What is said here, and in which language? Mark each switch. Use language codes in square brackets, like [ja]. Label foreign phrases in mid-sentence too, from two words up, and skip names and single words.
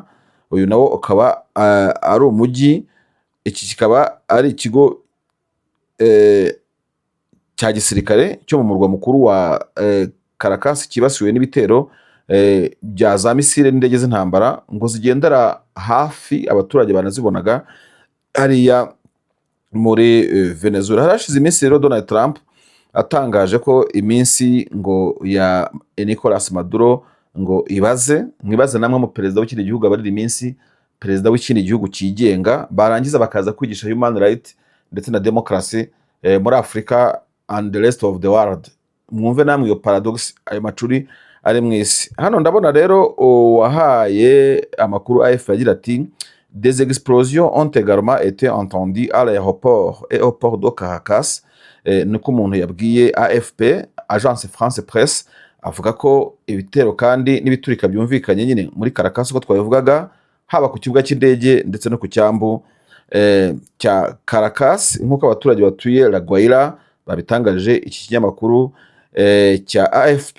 [rw] Uyu nawo ukaba ari umujyi, iki kikaba ari ikigo cya gisirikare cyo mu murwa mukuru wa Caracas kibasiwe n'ibitero bya za misile n'indege z'intambara ngo zigendera hafi abaturage banazibonaga hariya muri Venezuela. Harashize iminsi rero Donald Trump atangaje ko iminsi ngo ya Nicolas Maduro ngo mwibaze namwe mu perezida w'ikindi gihugu abarira iminsi perezida w'ikindi gihugu cyigenga, barangiza bakaza kwigisha [en] human right [rw] ndetse na democracy muri Afrika [en] and the rest of the world. [rw] Mwumve namwe iyo paradox, ayo macuri ari mu isi. Hano ndabona rero wahaye amakuru AFP agira ati [fr] des explosions ont également été entendues à l'aéroport et au port de Caracas. [rw] Niko umuntu yabwiye AFP, Agence France Presse, avuga ko ibitero kandi n'ibiturika byumvikanye nyine muri Caracas uko twabivugaga, haba ku kibuga cy'indege ndetse no ku cyambu cya Caracas, nk'uko abaturage batuye La Guaira babitangaje iki kinyamakuru cya AFP.